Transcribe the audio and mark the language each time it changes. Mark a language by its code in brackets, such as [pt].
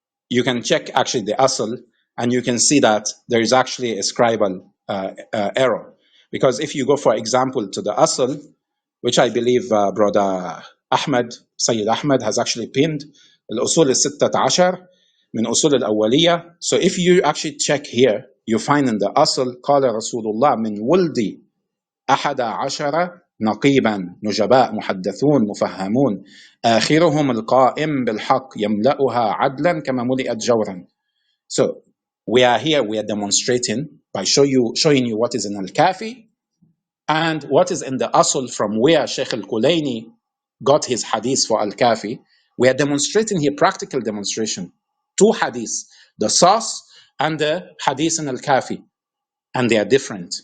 [en] You can check actually the asl, and you can see that there is actually a scribal error. Because if you go, for example, to the asl, which I believe brother Ahmed, Sayyid Ahmed has actually pinned, al-usul al-16 min usul al-awwaliyah. So if you actually check here, you find in the asl, [ar] قال رسول الله من ولد 11 نقيبا نجباء محدثون مفهمون آخرهم القائم بالحق يملأها عدلا كما ملئت جورا. [en] So we are here, we are demonstrating by showing you what is in Al-Kafi and what is in the Asl from where Sheikh Al-Kulaini got his hadith for Al-Kafi. We are demonstrating here, practical demonstration. 2 hadiths, the Sas and the hadith in Al-Kafi, and they are different.